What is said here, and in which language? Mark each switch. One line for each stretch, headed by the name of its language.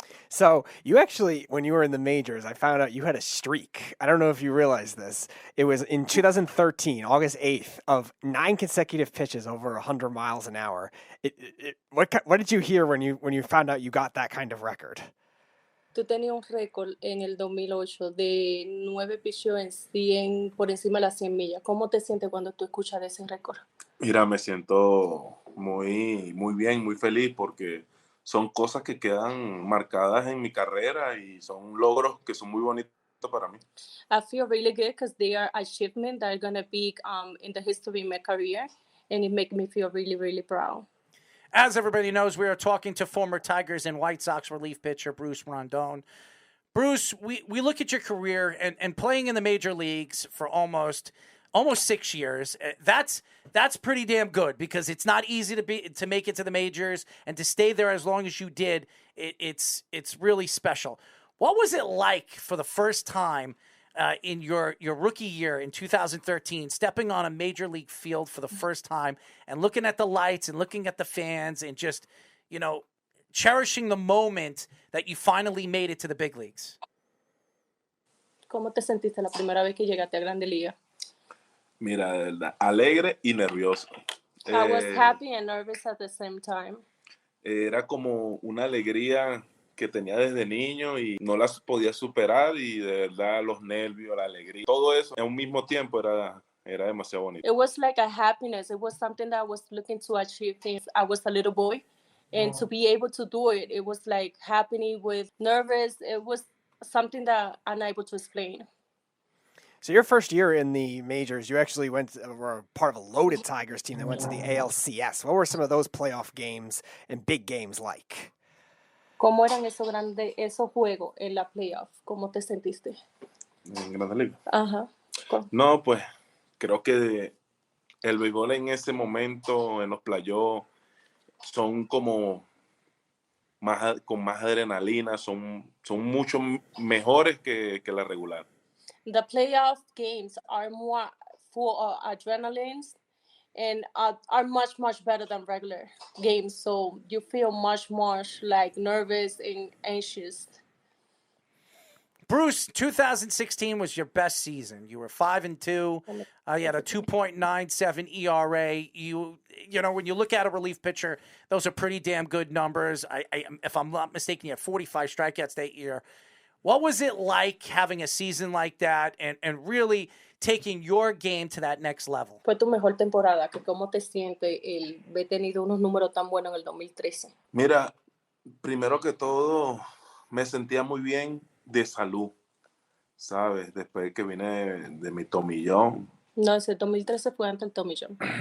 English: So you actually, when you were in the majors, I found out you had a streak. I don't know if you realize this. It was in 2013, August 8th, of 9 consecutive pitches over 100 miles an hour. What did you hear when you found out you got that kind of record?
Spanish: Tú tenías un récord en el 2008 de 9 picheos en 100 por encima de las 100 millas. ¿Cómo te sientes cuando tú escuchas de ese récord? Mira, me siento muy bien, muy feliz porque son cosas que quedan marcadas en mi carrera y son logros que son muy bonitos para mí.
English: I feel really good because they are achievements that are going to be in the history of my career, and it makes me feel really proud. As everybody knows, we are talking to former Tigers and White Sox relief pitcher Bruce Rondon. Bruce, we look at your career and playing in the major leagues for almost 6 years. That's pretty damn good because it's not easy to make it to the majors and to stay there as long as you did. It's really special. What was it like for the first time in your rookie year in 2013, stepping on a major league field for the first time and looking at the lights and looking at the fans and just, cherishing the moment that you finally made it to the big leagues?
Spanish: ¿Cómo te sentiste la primera vez que llegaste a Grande Liga? Mira, de verdad, alegre y nervioso.
English: I was happy and nervous at the same time.
Spanish: Era como una alegría que tenía desde niño y no las podía superar y de verdad los nervios, la alegría, todo eso en un mismo tiempo era demasiado bonito.
English: It was like a happiness. It was something that I was looking to achieve since I was a little boy. And to be able to do it, it was like happening with nervous. It was something that I'm unable to explain. So your first year in the majors, you actually were part of a loaded Tigers team that went to the ALCS. What were some of those playoff games and big games like?
Spanish: ¿Cómo eran esos juegos en la playoff? ¿Cómo te sentiste? En Grandes Ligas. Ajá. No, pues creo que el béisbol en ese momento, en los playoffs, son como con más adrenalina, son mucho mejores que la regular.
English: The playoff games are more full of adrenaline and are much better than regular games. So you feel much more like nervous and anxious. Bruce, 2016 was your best season. You were 5-2. You had a 2.97 ERA. When you look at a relief pitcher, those are pretty damn good numbers. If I'm not mistaken, you had 45 strikeouts that year. What was it like having a season like that and really taking your game to that next level?
Spanish: Fue tu mejor temporada. ¿Cómo te sientes el haber tenido unos números tan buenos en el 2013? Mira, primero que todo, me sentía muy bien de salud, ¿sabes? Después que vine de mi tomillón. No, ese 2013 fue antes del tomillón.